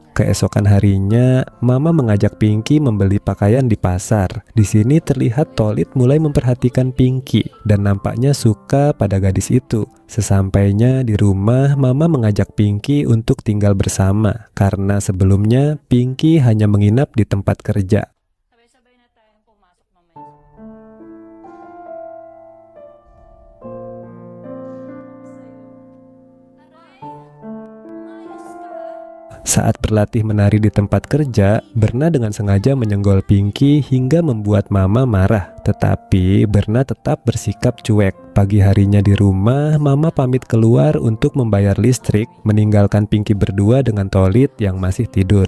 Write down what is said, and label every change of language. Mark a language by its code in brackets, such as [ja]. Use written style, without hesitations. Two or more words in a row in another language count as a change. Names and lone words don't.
[id] Keesokan harinya, Mama mengajak Pinky membeli pakaian di pasar. Di sini terlihat Tolit mulai memperhatikan Pinky dan nampaknya suka pada gadis itu. Sesampainya di rumah, Mama mengajak Pinky untuk tinggal bersama karena sebelumnya Pinky hanya menginap di tempat kerja. [tl] Sabay-sabay na tayong pumasok mamaya. Aray, umayos ka. [id] Saat berlatih menari di tempat kerja, Berna dengan sengaja menyenggol Pinky hingga membuat Mama marah. Tetapi Berna tetap bersikap cuek. Pagi harinya di rumah, Mama pamit keluar untuk membayar listrik, meninggalkan Pinky berdua dengan Tolit yang masih tidur.